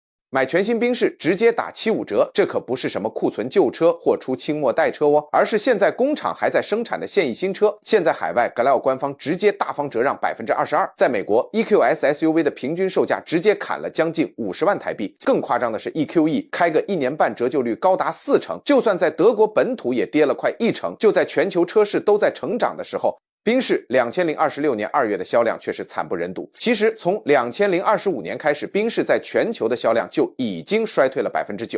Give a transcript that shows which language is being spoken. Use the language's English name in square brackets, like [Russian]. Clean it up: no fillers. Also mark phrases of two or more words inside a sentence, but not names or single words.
[Chinese] 買全新賓士直接打75折，這可不是什麼庫存舊車或出清末代車哦，而是現在工厂還在生產的現役新車。現在海外 Glao 官方直接大方折讓22%，在美國 EQS SUV 的平均售價直接砍了將近50万台幣。更誇張的是 EQE 開個1年半折舊率高達40%，就算在德國本土也跌了快1%。就在全球車市都在成長的時候，賓士2026年2月的銷量卻是慘不忍睹。其實從2025年開始，賓士在全球的銷量就已經衰退了9%。